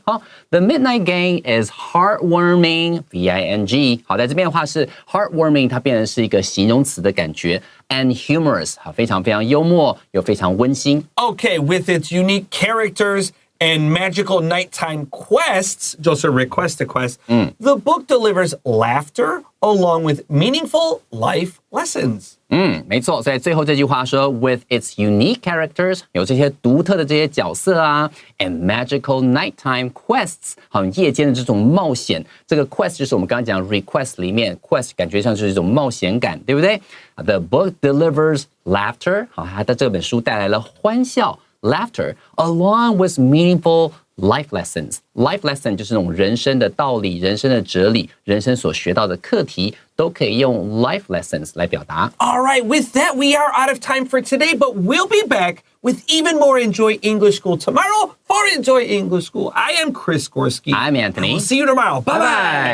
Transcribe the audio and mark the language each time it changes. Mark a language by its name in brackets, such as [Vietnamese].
[Chinese] 好 ， [English] The Midnight Gang is heartwarming V-I-N-G [Chinese] 好，在这边的话是 heartwarming 它变成是一个形容词的感觉 ， [English] and humorous [Chinese] 好，非常非常幽默又非常温馨。 [English] Okay, with its unique characters and magical nighttime quests, [Chinese] 就是 [English] request a quest, the book delivers laughter along with meaningful life lessons. [Chinese] 没错，所以最后这句话说 ， [English] with its unique characters [Chinese] 有这些独特的这些角色啊 ， [English] and magical nighttime quests [Chinese] 好，夜间的这种冒险，这个 quest 就是我们刚刚讲 request 里面 quest 感觉上就是一种冒险感，对不对 ？ [English] The book delivers laughter [Chinese] 好，它的这本书带来了欢笑。 [English] Laughter, along with meaningful life lessons. [Chinese] Life lesson 就是那种人生的道理、人生的哲理、人生所学到的课题，都可以用 life lessons 来表达。 [English] All right, with that, we are out of time for today, but we'll be back with even more Enjoy English School tomorrow. For Enjoy English School, I am Chris Gorski. I'm Anthony. We'll see you tomorrow. Bye-bye.